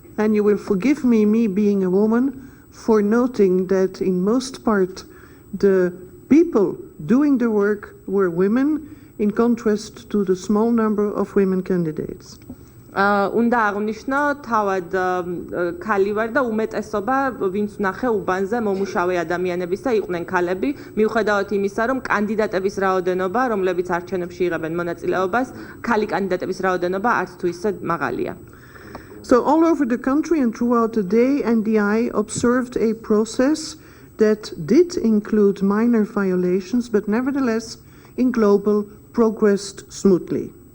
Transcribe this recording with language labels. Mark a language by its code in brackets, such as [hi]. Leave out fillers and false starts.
[en] And you will forgive me being a woman for noting that in most part the people doing the work were women in contrast to the small number of women candidates. [ka] უნდა აღნიშნო თავად ქალი ვარ და უმეტესობა ვინც ვნახე უბანზე მომუშავე ადამიანებისა იყვნენ ქალები, მიუხედავად იმისა, რომ კანდიდატების რაოდენობა, რომლებიც არჩევნებში იღებენ მონაწილეობას, ქალი კანდიდატების რაოდენობა არც თუ ისე მაღალია. [en] So all over the country and throughout the day, NDI observed a process that did include minor violations, but nevertheless, in global, progressed smoothly.